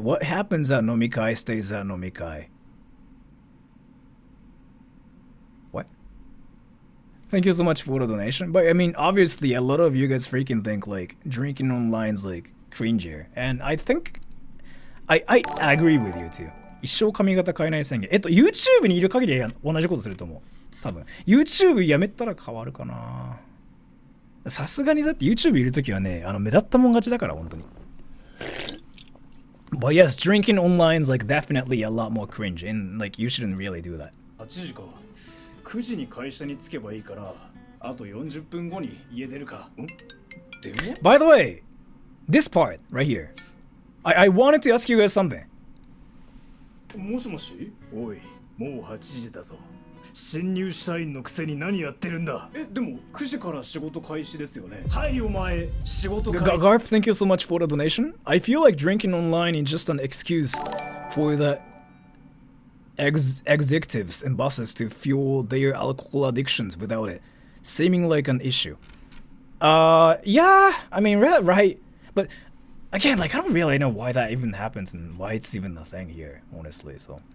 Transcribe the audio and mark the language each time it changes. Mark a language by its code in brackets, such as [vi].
[en] What happens at nomikai stays at nomikai. What? Thank you so much for the donation. But I mean, obviously, a lot of you guys freaking think like drinking online's like cringier. And I think I agree with you too. [ja] 一生髪型変えない宣言。YouTube にいる限りは同じことすると思う。多分。 YouTube やめたら変わるかな。さすがにだって YouTube いるときはね、目立ったもん勝ちだから、本当に。 [en] But yes, drinking online is like definitely a lot more cringe and like you shouldn't really do that. [ja] 8時か。9時に会社に着けばいいから、あと40分後に家出るか。電話 [en] By the way, this part right here. I wanted to ask you guys something. [ja] もしもしおい、もう8時だぞ。新入社員のくせに何やってるんだ。でも9時から仕事開始ですよね。はいお前、仕事開始。 [en] Garf, thank you so much for the donation. I feel like drinking online is just an excuse for the executives and bosses to fuel their alcohol addictions without it seeming like an issue. Yeah, I mean, right. But again, like, I don't really know why that even happens and why it's even a thing here, honestly, so.